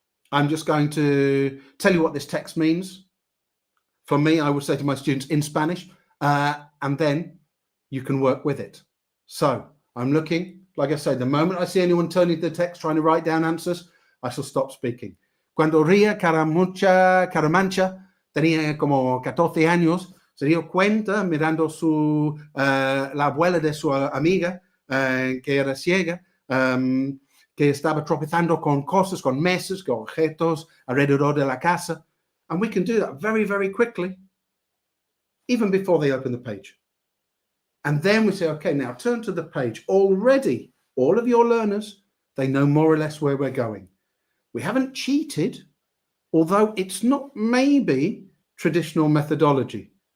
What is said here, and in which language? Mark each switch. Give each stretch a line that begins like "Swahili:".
English: I'm just going to tell you what this text means. For me, I would say to my students in Spanish, and then you can work with it. So I'm looking, like I say, the moment I see anyone turning to the text trying to write down answers, I shall stop speaking.
Spanish: Cuando Ria Caramancha tenía como 14 años, Se dio cuenta mirando la abuela de su amiga, que era ciega, que estaba tropezando con cosas, con mesas, con objetos alrededor de la casa.
English: And we can do that very, very quickly, even before they open the page. And then we say, okay, now turn to the page. Already, all of your learners, they know more or less where we're going. We haven't cheated, although it's not maybe traditional methodology.